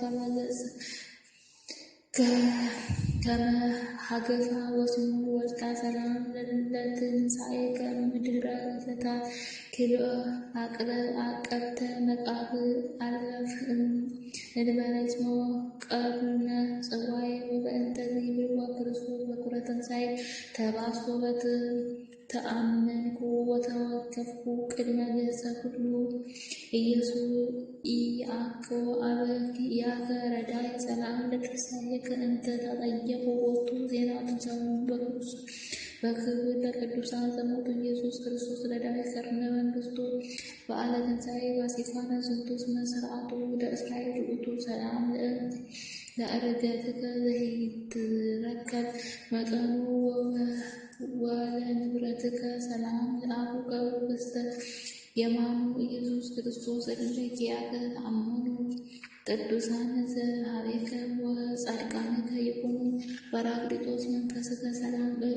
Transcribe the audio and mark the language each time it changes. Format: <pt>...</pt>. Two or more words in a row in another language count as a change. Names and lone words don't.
<gez>ከመ ሀገፋ ወስሙ ወልታ ሰላም ለትንሣኤከ ምድረ ዘታ ክልኦ አቀብተ መቃብር አልረፍ እንበለ እስመ ቀርነ ጽዋዬ ወበእንተ ዘይብልዋ ክርስቶስ በኩረ ትንሣኤ ተባስቶ ተአመንኩ ወተወከፍኩ ቅድመ ገጸ ኩሉ ኢየሱስ ኢያኮ አበኪያከ ረዳይ ሰላም ለትንሣኤከ እንተ ተጠየቁ ቦቱ ዜና ትንሣኤውን በክብር ለቅዱሳን ዘሞቱ ኢየሱስ ክርስቶስ ለዳዊት ቀርነ መንግሥቱ በዓለ ትንሣኤ ፋሲካነ ዝንቱ ስነ ሥርዓቱ ለእስራኤል ውእቱ ሰላም ለዕርገትከ ዘይትረከብ መጠኑ ወለንብረትከ ሰላም ለአቡከ ውስተ የማኑ ኢየሱስ ክርስቶስ እለ ኪያከ ተአመኑ ቅዱሳን ዘኀቤከ ወጻድቃንከ ይኩኑ ጰራቅሊጦስ መንፈስከ ሰላም</gez>